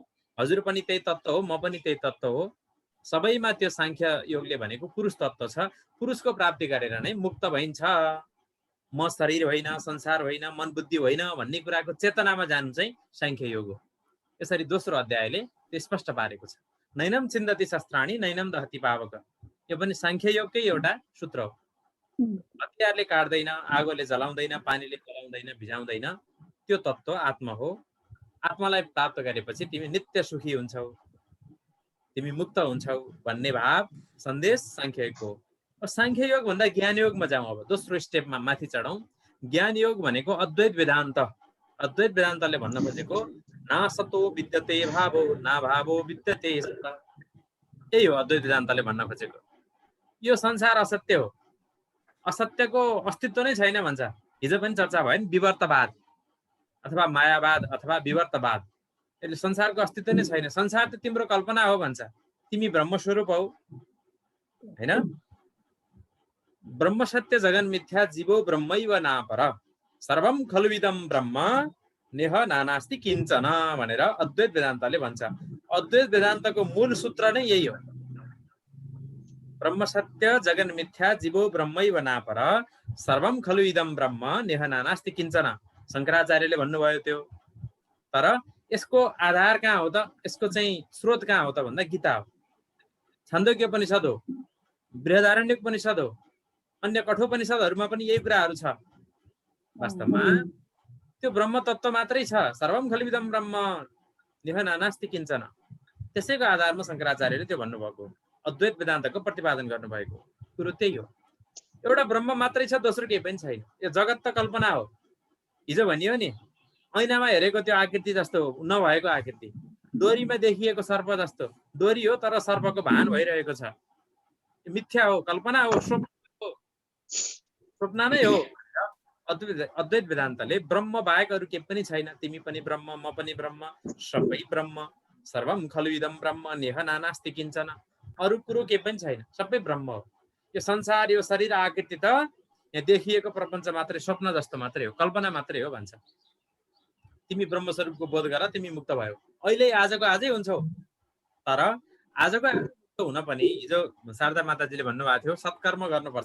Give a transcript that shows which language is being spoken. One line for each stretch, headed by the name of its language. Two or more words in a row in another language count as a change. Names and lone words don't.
Nepali: हजुर पनि त्यही तत्त्व हो, म पनि त्यही तत्त्व हो। सबैमा त्यो सांख्य योगले भनेको पुरुष तत्त्व छ। पुरुषको प्राप्ति गरेर नै मुक्त भइन्छ। म शरीर होइन, संसार होइन, मन बुद्धि होइन भन्ने कुराको चेतनामा जानु चाहिँ सांख्य योग हो। यसरी दोस्रो अध्यायले त्यो स्पष्ट पारेको छ।
Sanskrit: नैनम छिन्दति शस्त्राणि नैनम दहति पावक।
Nepali: यो पनि सांख्य योगकै एउटा सूत्र हो। हतियारले काट्दैन, आगोले जलाउँदैन, पानीले जलाउँदैन, भिजाउँदैन। त्यो तत्त्व आत्मा हो। आत्मालाई प्राप्त गरेपछि तिमी नित्य सुखी हुन्छौ, तिमी मुक्त हुन्छौ भन्ने भाव सन्देश सांख्य योग हो। सांख्य योग भन्दा ज्ञान योगमा जाउँ। अब दोस्रो स्टेपमा माथि चढौँ। ज्ञान योग भनेको अद्वैत वेदान्त। अद्वैत वेदान्तले भन्न खोजेको
Sanskrit: ना सतो विद्यते भावो ना भावो विद्यते सत।
Nepali: यही हो अद्वैत वेदान्तले भन्न खोजेको। यो संसार असत्य हो, असत्यको अस्तित्व नै छैन भन्छ। हिजो पनि चर्चा भयो नि, विवर्तवाद अथवा मायावाद अथवा विवर्तवाद। यसले संसारको अस्तित्व नै छैन, संसार त तिम्रो कल्पना हो भन्छ। तिमी ब्रह्मस्वरूप हौ, हैन?
Sanskrit: ब्रह्म सत्य जगन मिथ्या जीवो ब्रह्मैव नापर सर्वम खलुइदम ब्रह्म नेह नानास्ति किञ्चन
Nepali: भनेर अद्वैत वेदान्तले भन्छ। अद्वैत वेदान्तको मूल सूत्र नै यही हो।
Sanskrit: ब्रह्म सत्य जगन मिथ्या जीवो ब्रह्मैव नापर सर्वम खलुइदम ब्रह्म नेह नानास्ति किञ्चन।
Nepali: शङ्कराचार्यले भन्नुभयो त्यो। तर यसको आधार कहाँ हो त, यसको चाहिँ स्रोत कहाँ हो त भन्दा गीता हो, छान्दोग्य उपनिषद हो, बृहदारण्यक उपनिषद हो, अन्य कठोपनिषदहरूमा पनि यही कुराहरू छ। वास्तवमा त्यो ब्रह्म तत्त्व मात्रै छ।
Sanskrit: सर्वम खलुइदम ब्रह्म नेह नानास्ति किञ्चन।
Nepali: त्यसैको आधारमा शङ्कराचार्यले त्यो भन्नुभएको, अद्वैत वेदान्तको प्रतिपादन गर्नुभएको कुरो त्यही हो। एउटा ब्रह्म मात्रै छ, दोस्रो केही पनि छैन। यो जगत त कल्पना हो। हिजो भनियो नि, ऐनामा हेरेको त्यो आकृति जस्तो नभएको आकृति, डोरीमा देखिएको सर्प जस्तो डोरी हो, तर सर्पको भान भइरहेको छ। मिथ्या हो, कल्पना हो, स्वप्न नै हो। अद्वैत वेदान्तले ब्रह्म बाहेक अरू केही पनि छैन, तिमी पनि ब्रह्म, म पनि ब्रह्म, सबै ब्रह्म,
Sanskrit: सर्वम खलुइदम ब्रह्म नेह नानास्ति किञ्चन।
Nepali: अरू कुरो केही पनि छैन, सबै ब्रह्म हो। यो संसार, यो शरीर आकृति त यहाँ देखिएको प्रपञ्च मात्रै, स्वप्न जस्तो मात्रै हो, कल्पना मात्रै हो भन्छ। तिमी ब्रह्मस्वरूपको बोध गर, तिमी मुक्त भयो। अहिले आजको आजै हुन्छौ। तर आजको हुन पनि हिजो शारदा माताजीले भन्नुभएको थियो, सत्कर्म गर्नुपर्छ।